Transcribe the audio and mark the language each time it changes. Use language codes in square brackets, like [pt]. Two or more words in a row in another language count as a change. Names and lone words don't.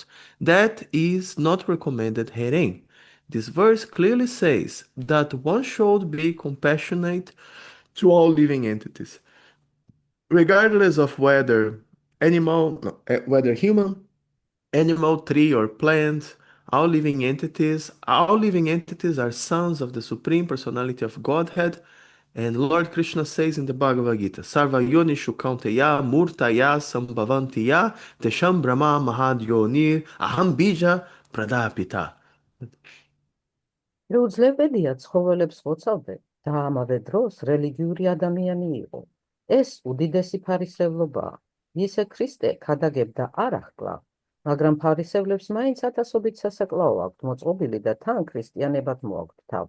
[en] That is not recommended herein. This verse clearly says that one should be compassionate to all living entities, regardless of whether animal, no, whether human, animal, tree, or plant, all living entities are sons of the Supreme Personality of Godhead. And Lord Krishna says in the Bhagavad Gita, [sa] सर्व योनिषु कौन्तेय मूर्तयः सम्भवन्ति याः तासां ब्रह्म महद्योनिः अहं बीज प्रदः पिता. [ka] შეუძლებელია ცხოველებს ხოცავდე და ამავე დროს რელიგიური ადამიანი იყო. ეს უდიდესი ფარისევლობაა. ისე ქრისტე ქადაგებდა არ ახკლა, მაგრამ ფარისევლებს მაინც ათასობით სასაკლაო აქვთ მოწყობილი და თან ქრისტიანებად მოაქვთ თავი.